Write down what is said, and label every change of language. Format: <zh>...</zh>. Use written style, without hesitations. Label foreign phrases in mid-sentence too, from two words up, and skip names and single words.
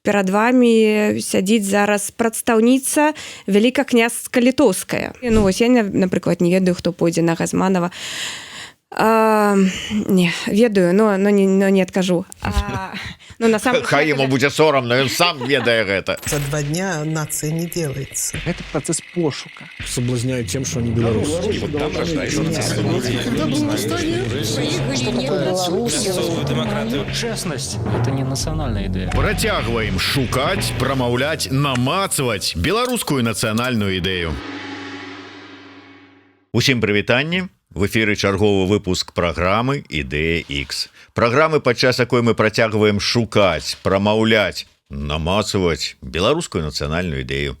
<be>перад вами сядзіць зараз прадстаўніца Вялікакняства Літоўская. Ну вось я, напрыклад, не ведаю, хто пойдзе на Газманова. Не, ведаю, но не адкажу. Хай ему будзе сорамна, ён сам ведае гэта.</be> <ru>За 2 дня нация не делается. Это процесс пошука. Соблазняют тем, что они белорусы. Честность – это не национальная идея.</ru> <be>Працягваем шукаць, прамаўляць, намацваць беларускую нацыянальную ідэю. Усім прывітанне. В эфіры чарговы выпуск праграмы «Ідэя X». Праграмы, падчас якой мы працягваем шукаць, прамаўляць, намацваць беларускую нацыянальную ідэю.</be>